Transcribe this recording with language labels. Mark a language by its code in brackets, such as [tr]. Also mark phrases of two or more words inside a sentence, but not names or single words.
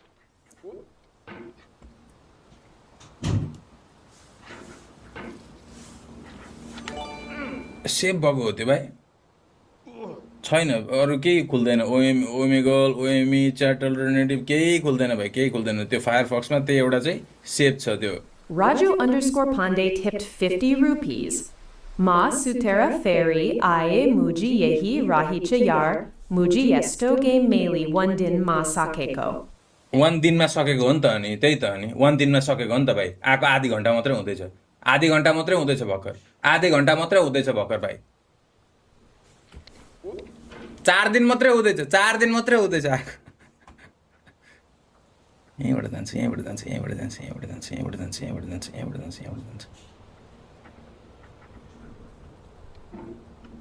[ne] सेभ भएको हो त्यो भाइ छैन अरू केही खुल्दैन ओमेगल ओएमई [en] chat alternative [ne] केही खुल्दैन भाइ केही खुल्दैन त्यो फायरफक्समा त्यही एउटा चाहिँ सेभ छ त्यो [en] Raju_Pandey tipped 50 rupees. [ne] म सुतेर फेरि आए मुजी यही रहिछ यार मुजी यस्तो game मैले one दिनमा सकेको. 1 दिनमा सकेको हो नि त अनि त्यही त अनि 1 दिनमा सकेको हो नि त भाइ आएको आधी घन्टा मात्रै हुँदैछ आधी घन्टा मात्रै हुँदैछ भर्खर आधी घन्टा मात्रै हुँदैछ भर्खर भाइ 4 दिन मात्रै हुँदैछ 4 दिन मात्रै हुँदैछ यहीँबाट जान्छ यहाँबाट जान्छ